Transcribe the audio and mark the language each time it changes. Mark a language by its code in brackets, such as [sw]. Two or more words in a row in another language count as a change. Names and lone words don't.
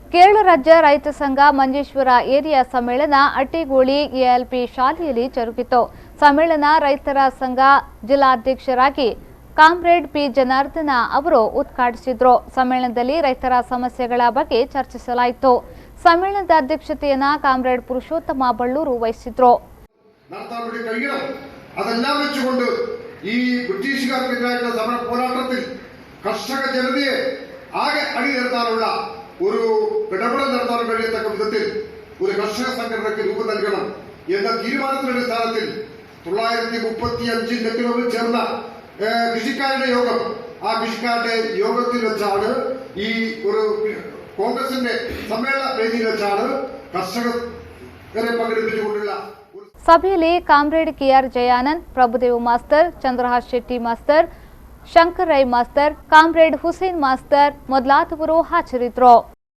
[kn] ಕೇರಳ ರಾಜ್ಯ ರೈತ ಸಂಘ ಮಂಜೇಶ್ವರ ಏರಿಯಾ ಸಮ್ಮೇಳನ ಅಟ್ಟಿಗೋಳಿ ಎಎಲ್ಪಿ ಶಾಲೆಯಲ್ಲಿ ಜರುಗಿತು. ಸಮ್ಮೇಳನ ರೈತರ ಸಂಘ ಜಿಲ್ಲಾಧ್ಯಕ್ಷರಾಗಿ ಕಾಮ್ರೇಡ್ ಪಿ ಜನಾರ್ದನ ಅವರು ಉದ್ಘಾಟಿಸಿದರು. ಸಮ್ಮೇಳನದಲ್ಲಿ ರೈತರ ಸಮಸ್ಯೆಗಳ ಬಗ್ಗೆ ಚರ್ಚಿಸಲಾಯಿತು. ಸಮ್ಮೇಳನದ ಅಧ್ಯಕ್ಷತೆಯನ್ನು ಕಾಮ್ರೇಡ್ ಪುರುಷೋತ್ತಮ ಬಳ್ಳೂರು ವಹಿಸಿದ್ರು. [ml] അതെല്ലാം വെച്ചുകൊണ്ട് ഈ ബ്രിട്ടീഷുകാർക്കെതിരായിട്ടുള്ള സമര പോരാട്ടത്തിൽ കർഷക ജനതയെ ആകെ അണിനിരത്താനുള്ള ഒരു ഇടപെടൽ നടത്താൻ കഴിയത്തക്ക വിധത്തിൽ ഒരു കർഷക സംഘടനയ്ക്ക് രൂപം നൽകണം എന്ന തീരുമാനത്തിന്റെ അടിസ്ഥാനത്തിൽ 935 ലക്നൌവിൽ ചേർന്ന കൃഷിക്കാരുടെ യോഗം, ആ കൃഷിക്കാരുടെ യോഗത്തിൽ വെച്ചാണ് ഈ ഒരു കോൺഗ്രസിന്റെ സമ്മേളന വേദിയിൽ വെച്ചാണ് കർഷകരെ പങ്കെടുപ്പിച്ചുകൊണ്ടുള്ള [kn] ಸಭೆಯಲ್ಲಿ ಕಾಮ್ರೇಡ್ ಕೆಆರ್ ಜಯಾನಂದ್, ಪ್ರಭುದೇವ್ ಮಾಸ್ತರ್, ಚಂದ್ರಹಾಸ್ ಶೆಟ್ಟಿ ಮಾಸ್ತರ್, ಶಂಕರ್ ರೈ ಮಾಸ್ತರ್, ಕಾಮ್ರೇಡ್ ಹುಸೇನ್ ಮಾಸ್ತರ್ ಮೊದಲಾದವರು ಹಾಜರಿದ್ದರು.